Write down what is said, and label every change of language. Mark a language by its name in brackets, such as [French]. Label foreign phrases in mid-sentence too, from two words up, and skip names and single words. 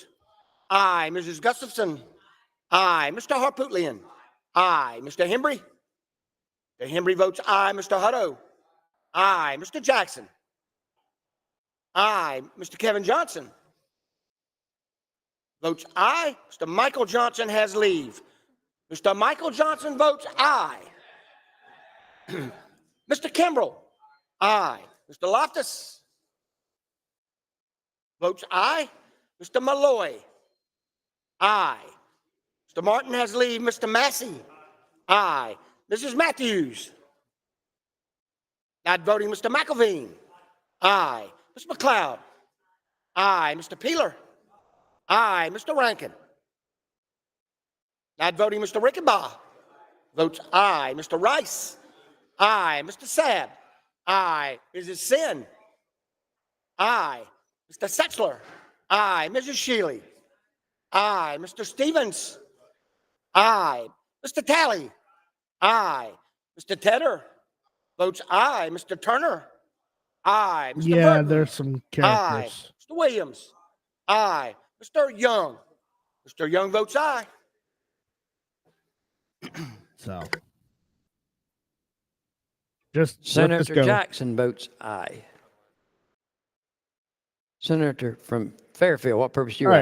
[English] Aye. Mrs. Gustafson. Aye. Mr. Harpootlian. Aye. Mr. Hembry. Mr. Hembry votes aye. Mr. Hutto. Aye. Mr. Jackson. Aye. Mr. Kevin Johnson. Votes aye. Mr. Michael Johnson has leave. Mr. Michael Johnson votes aye. Mr. Kimbrell. Aye. Mr. Loftus. Votes aye. Mr. Malloy. Aye. Mr. Martin has leave. Mr. Massey. Aye. Mrs. Matthews. Not voting. Mr. McElveen. Aye. Mr. McLeod. Aye. Mr. Peeler. Aye. Mr. Rankin. Not voting. Mr. Rickenbaugh. Votes aye. Mr. Rice. Aye. Mr. Sabb. Aye. Mrs. Sin. Aye. Mr. Setzler. Aye. Mrs. Shealy. Aye. Mr. Stevens. Aye. Mr. Talley. Aye. Mr. Tedder. Votes aye. Mr. Turner. Aye. Mr. yeah, Burton. there's some characters. Aye. Mr. Williams. Aye. Mr. Young. Mr. Young votes aye. So, just Senator Jackson votes aye. Senator from Fairfield, what purpose do you